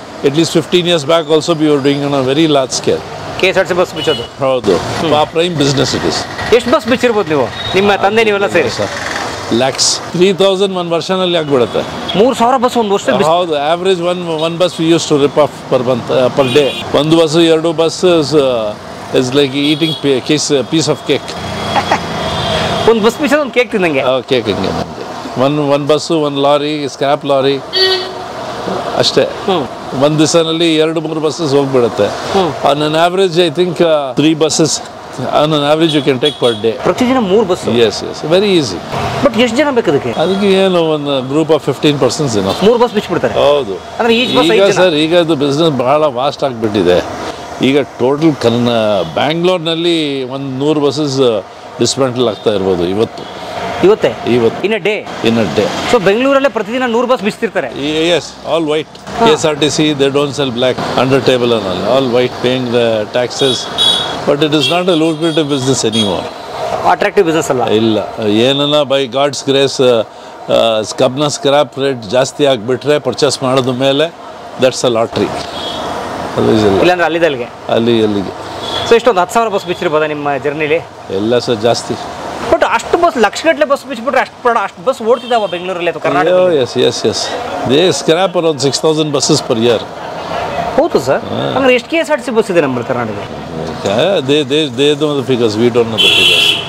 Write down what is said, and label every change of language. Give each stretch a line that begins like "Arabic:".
English: At least 15 years back also we were doing on a very large scale.
Kannada: KSRTC bus ಬಿಚ್ಚೋದು. ಹೌದು.
English: Prime business it is.
Kannada: ಎಷ್ಟು bus ಬಿಚ್ಚಿರ್ಬೋದು ನೀವು, ನಿಮ್ಮ ತಂದೆ ನೀವೆಲ್ಲ ಸೇರಿ? ಲ್ಯಾಕ್ಸ್. 3000 ಒಂದು ವರ್ಷನಲ್ಲಿ ಆಗ್ಬಿಡುತ್ತೆ. 3000 ಬಸ್ ಒಂದು ವರ್ಷ? ಹೌದು.
English: Average one bus we use to rip off per day.
Kannada: ಒಂದು
English: Bus, 2 bus is like eating piece of cake.
Kannada: ಒಂದು ಬಸ್ ಬಿಚ್ಚೋದು ಒಂದು ಕೇಕ್ ತಿಂದಂಗೆ. ಕೇಕ್ ಹಂಗೆ ನಮಗೆ. ಒಂದು ಬಸ್ಸು, ಒಂದು ಲಾರಿ, ಸ್ಕ್ರ್ಯಾಪ್ ಲಾರಿ ಅಷ್ಟೇ. ಒಂದು ದಿವಸನಲ್ಲಿ 2-3 ಬಸ್ಸಸ್ ಹೋಗ್ಬಿಡುತ್ತೆ.
English: On an average I think 3 buses on an average you can take per day.
Kannada: ಪ್ರತಿದಿನ 3 bus?
English: Yes, very easy.
Kannada: But ಎಷ್ಟು ಜನ ಬೇಕು ಅದಕ್ಕೆ? ಅದಕ್ಕೆ ಏನು ಒಂದು
English: group of 15 persons
Kannada: ಏನೋ 3 ಬಸ್ ಬಿಚ್ಚಿಬಿಡ್ತಾರೆ. ಹೌದು. ಅಂದರೆ ಈಗ ಸರ್, ಈಗ ಇದು ಬಿಸ್ನೆಸ್ ಬಹಳ ವಾಸ್ಟ್ ಆಗಿಬಿಟ್ಟಿದೆ. ಈಗ ಟೋಟಲ್ ಬ್ಯಾಂಗ್ಳೂರ್ನಲ್ಲಿ ಒಂದು 100 ಬಸ್ಸಸ್ ಡಿಸ್ಮೆಂಟಲ್ ಆಗ್ತಾ ಇರ್ಬೋದು ಇವತ್ತು
English: In a day. So
Kannada: ಬೆಂಗಳೂರಲ್ಲೇ ಪ್ರತಿದಿನ 100 bus ಬಿಚ್ತಿರ್ತಾರೆ?
English: Yes, all white. KSRTC they don't sell black under table and all white, paying the taxes. But it is not a lucrative business anymore. Attractive business
Kannada: ಅಲ್ಲ. ಇಲ್ಲ. ಏನನ್ನ
English: by God's grace
Kannada: ಕಬ್ನ scrap rate ಜಾಸ್ತಿ ಆಗಿಬಿಟ್ರೆ purchase ಮಾಡೋದ ಮೇಲೆ
English: That's a lottery.
Kannada: ಇಲ್ಲಾಂದ್ರೆ ಅಲ್ಲಿಗೆ so ಇಷ್ಟೊಂದು 10,000 ಬಸ್ ಬಿಚ್ಚಿರ್ಬೋದಾ ನಿಮ್ಮ ಜರ್ನಿಲಿ? ಎಲ್ಲ ಸರ್ ಜಾಸ್ತಿ. ಬಟ್ ಅಷ್ಟು ಬಸ್, ಲಕ್ಷಗಟ್ಟಲೆ ಬಸ್ ಬಿಚ್ಚಿಬಿಟ್ರೆ ಅಷ್ಟು ಬಸ್ ಓಡ್ತಿದ್ದಾವ ಬೆಂಗಳೂರಲ್ಲಿ ಅಥವಾ Karnataka?
English: Yes they scrap around 6,000 buses per year.
Kannada: ಹೌದು ಸರ್. ಅಂದ್ರೆ ಎಷ್ಟು KSRTC ಬಸ್ ಇದೆ ನಮ್ಮ Karnataka?
English: they know the figures, we don't know the figures.